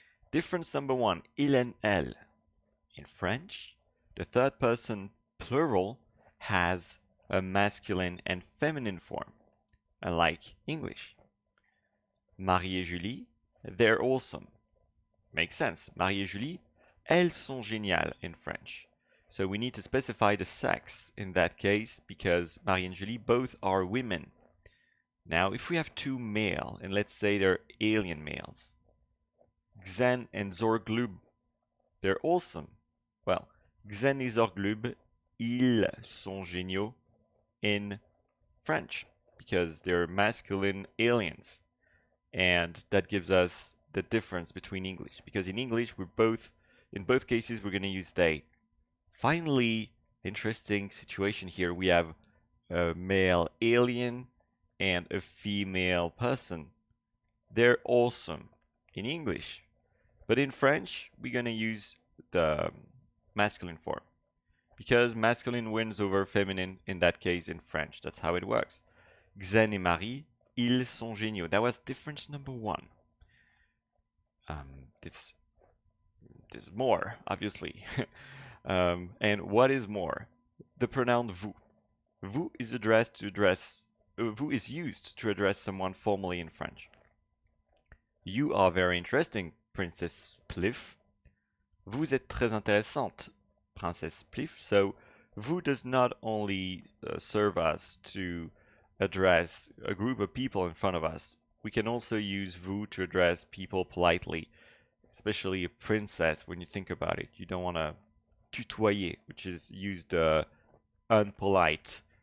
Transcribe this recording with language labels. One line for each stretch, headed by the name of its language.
English: Difference number one, il and elle. In French, the third person plural has a masculine and feminine form, unlike English.
French: Marie et Julie,
English: they're awesome. Makes sense.
French: Marie et Julie, elles sont géniales
English: in French. So we need to specify the sex in that case because Marie and Julie both are women. Now, if we have two male, and let's say they're alien males, Geethan and Zorglub, they're awesome. Well,
French: Geethan et Zorglub, ils sont géniaux
English: in French, because they're masculine aliens. And that gives us the difference between English, because in English, in both cases, we're going to use they. Finally, interesting situation here, we have a male alien and a female person. They're awesome in English. But in French, we're going to use the masculine form. Because masculine wins over feminine in that case in French. That's how it works.
French: Geethan et Marie, ils sont géniaux.
English: That was difference number one. There's more, obviously. And what is more? The pronoun vous. Vous is vous is used to address someone formally in French. You are very interesting, Princess Pliff.
French: Vous êtes très intéressante, Princess Pliff.
English: So, vous does not only serve us to address a group of people in front of us. We can also use vous to address people politely, especially a princess when you think about it. You don't want to tutoyer, which is used unpolite.